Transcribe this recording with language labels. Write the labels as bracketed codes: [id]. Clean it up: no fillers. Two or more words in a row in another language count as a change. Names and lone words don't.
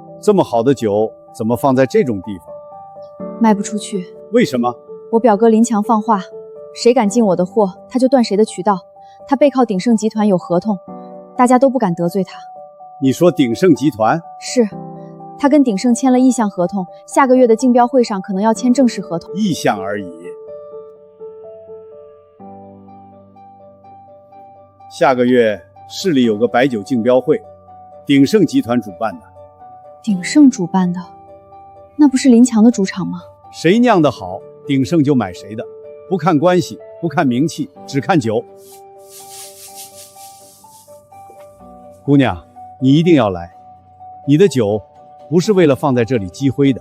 [zh] 這麼好的酒怎麼放在這種地方？賣不出去。為什麼？我表哥林強放話，誰敢進我的貨，他就斷誰的渠道。他背靠鼎盛集團有合同，大家都不敢得罪他。你說鼎盛集團？是，他跟鼎盛簽了意向合同，下個月的競標會上可能要簽正式合同。意向而已。下個月市裡有個白酒競標會，鼎盛集團主辦的。鼎盛主辦的，那不是林強的主場嗎？誰釀得好，鼎盛就買誰的。 不看關係，不看名氣，只看酒。姑娘，你一定要來，你的酒不是為了放在這裡積灰的。